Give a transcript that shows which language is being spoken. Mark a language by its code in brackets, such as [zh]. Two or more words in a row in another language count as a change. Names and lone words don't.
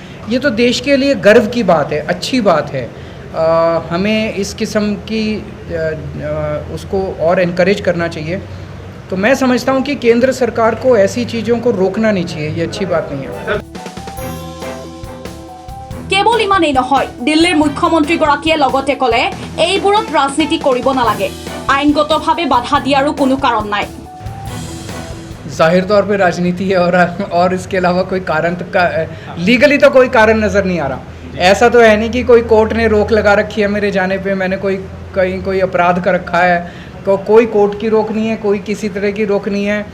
[hi] ये तो देश के लिए गर्व की बात है, अच्छी बात है। हमें इस किस्म की उसको और एनकरेज करना चाहिए। तो मैं समझता हूँ कि केंद्र सरकार को ऐसी चीज़ों को रोकना नहीं चाहिए, ये अच्छी बात नहीं है। [as] केवल इमानेই নহয়, দিল্লীৰ মুখ্যমন্ত্ৰীগৰাকীয়ে লগতে ক'লে এইবোৰত ৰাজনীতি কৰিব নালাগে, আইনগতভাৱে বাধা দিয়াৰো কোনো কাৰণ নাই। [hi] जाहिर तौर पे राजनीति है और इसके अलावा कोई कारण लीगली तो कोई कारण नज़र नहीं आ रहा। ऐसा तो है नहीं कि कोई कोर्ट ने रोक लगा रखी है मेरे जाने पे, मैंने कोई अपराध कर रखा है। कोई कोर्ट की रोक नहीं है, कोई किसी तरह की रोक नहीं है।